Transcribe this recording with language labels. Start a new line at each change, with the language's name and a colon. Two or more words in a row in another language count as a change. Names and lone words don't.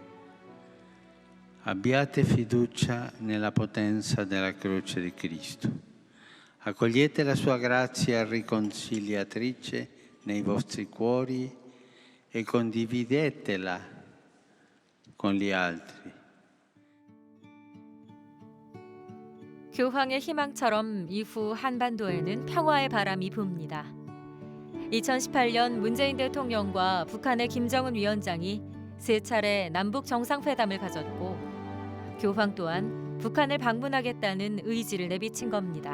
Italian: Abbiate fiducia nella potenza della croce di Cristo. Accogliete la sua grazia riconciliatrice nei vostri cuori e condividetela con gli altri.
Korean: 교황의 희망처럼 이후 한반도에는 평화의 바람이 붑니다. 2018년 문재인 대통령과 북한의 김정은 위원장이 세 차례 남북 정상회담을 가졌고 교황 또한 북한을 방문하겠다는 의지를 내비친 겁니다.